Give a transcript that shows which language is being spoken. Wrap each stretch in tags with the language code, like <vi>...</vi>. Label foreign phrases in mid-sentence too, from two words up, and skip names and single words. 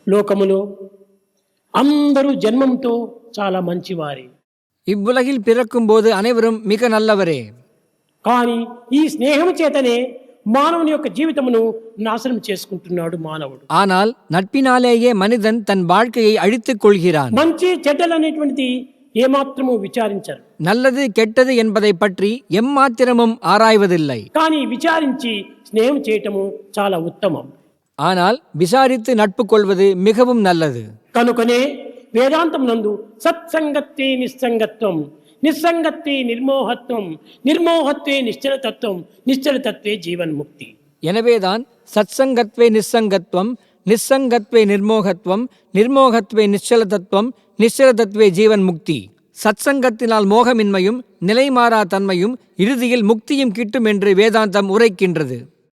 <te>లోకములో అందరూ జన్మంతో చాలా మంచివారే.</te> <ta>இவ்வுலகில் பிறக்கும்போது அனைவரும் மிக நல்லவரே.</ta> <te>కానీ ఈ స్నేహం చేతనే మానవుని యొక్క జీవితమును నాశనం చేసుకుంటున్నాడు మానవుడు.</te> <ta>ஆனால் நட்பினாலேயே மனிதன் தன் வாழ்க்கையை அழித்துக் கொள்கிறான்.</ta> <te>మంచి చెడ్డలు అనేటువంటిది ఏమాత్రము విచారించరు.</te> <ta>நல்லது கெட்டது என்பதை பற்றி எம்மாத்திரமும் ஆராய்வதில்லை.</ta> <te>కానీ విచారించి స్నేహం చేయటము చాలా ఉత్తమం.</te> <ta>ஆனால் விசாரித்து நட்பு கொள்வது மிகவும் நல்லது.</ta> <te>కనుకనే వేదాంతం నందు</te> <sa>सत्सङ्गत्वे निस्सङ्गत्वं, निस्सङ्गत्वे निर्मोहत्वं, निर्मोहत्वे निश्चलतत्वं, निश्चलतत्वे जीवन्मुक्ति. எனவேதான் सत्सङ्गत्वे निस्सङ्गत्वं, निस्सङ्गत्वे निर्मोहत्वं, निर्मोहत्वे निश्चलतत्त्वं, निश्चलतत्त्वे जीवन्मुक्ति.</sa> <ta>சத்சங்கத்தினால் மோகமின்மையும் நிலைமாறா தன்மையும் இறுதியில் முக்தியும் கிட்டும் என்று வேதாந்தம் உரைக்கின்றது.</ta>